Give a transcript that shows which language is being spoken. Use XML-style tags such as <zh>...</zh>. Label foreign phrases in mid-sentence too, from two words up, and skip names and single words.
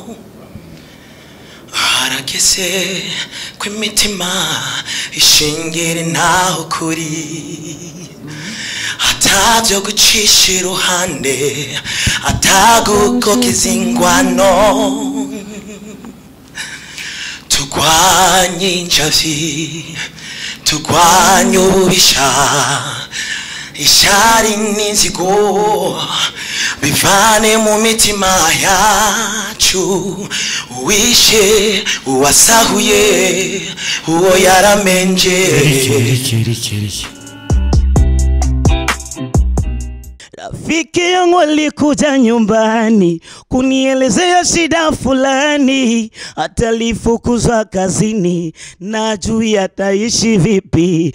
<rn>harageze ko imitima ishingira ntaho kuri atavyo gucisha iruhande atagukokeza ingwano turwanye injavi turwanye ububisha ishari n'inzigo bivane mu mitima yacu uwishe uwasahuye uwo yaramenje</rn> <sw>Rafiki yangu alikuja nyumbani kunielezea shida fulani, atalifukuzwa kazini na juu ataishi vipi.</sw>